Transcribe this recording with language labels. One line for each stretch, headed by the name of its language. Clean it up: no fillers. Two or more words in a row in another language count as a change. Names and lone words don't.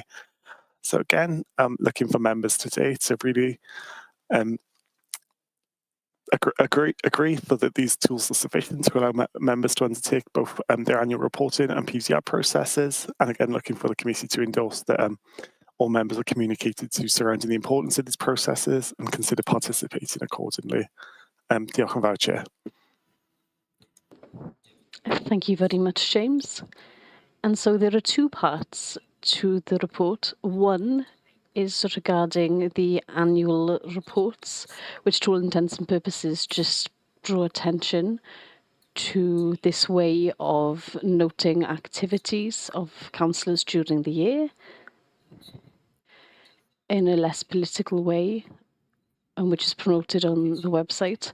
English: So again, looking for members today to really agree that these tools are sufficient to allow members to undertake both their annual reporting and PDR processes. And again, looking for the committee to endorse that all members are communicated to surrounding the importance of these processes and consider participating accordingly.
Welsh: Diolch yn fawr,
English: Chair. Thank you very much, James. And so there are two parts to the report. One is regarding the annual reports, which to all intents and purposes just draw attention to this way of noting activities of councillors during the year in a less political way, and which is promoted on the website.